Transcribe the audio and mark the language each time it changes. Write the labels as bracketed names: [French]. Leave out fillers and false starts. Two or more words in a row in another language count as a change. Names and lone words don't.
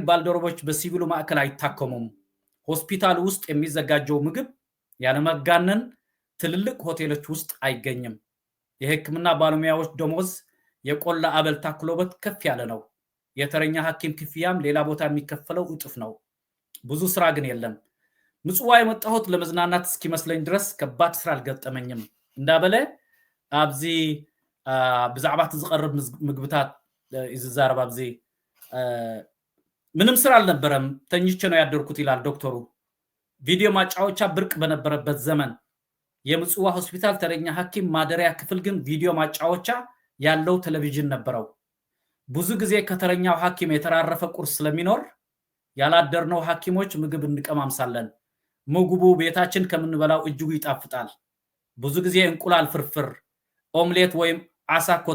[Amharic] ባልደረቦች በሲቪሉ ማዕከል አይታከሙም ሆስፒታሉ ውስጥ የሚዘጋጀው ምግብ ያለ መጋነን ትልልቅ ሆቴሎች ውስጥ አይገኝም የህክምና ባለሙያዎች ደሞዝ የቆላ አበል ታክሎበት ከፍ ያለ ነው የተረኛ ሐኪም ክፍያም ሌላ ቦታ የሚከፈለው እጥፍ ነው ብዙ ስራ ግን የለም ምጽዋ የመጣሁት ለመዝናናት እስኪመስለኝ ድረስ ከባድ ስራ አልገጠመኝም [Tigrinya] እንዳበለ አብዚ ብዛዕባት ዝቀርብ ምግብታት ይዝዛረብ አብዚ [Amharic] ምንም ስራ አልነበረም ተኝቼ ነው ያደርኩት ይላል ዶክተሩ ቪዲዮ ማጫወቻ ብርቅ በነበረበት ዘመን የምጽዋ ሆስፒታል ተረኛ ሐኪም ማደሪያ ክፍል ግን ቪዲዮ ማጫወቻ ያለው ቴሌቪዥን ነበረው ብዙ ጊዜ ከተረኛው ሐኪም የተራረፈ ቁርስ ስለሚኖር ያላደርነው ሐኪሞች ምግብ እንቀማምሳለን ምግቡ ቤታችን ከምንበላው እጅጉ ይጣፍጣል ብዙ ጊዜ እንቁላል ፍርፍር ኦምሌት ወይም አሳ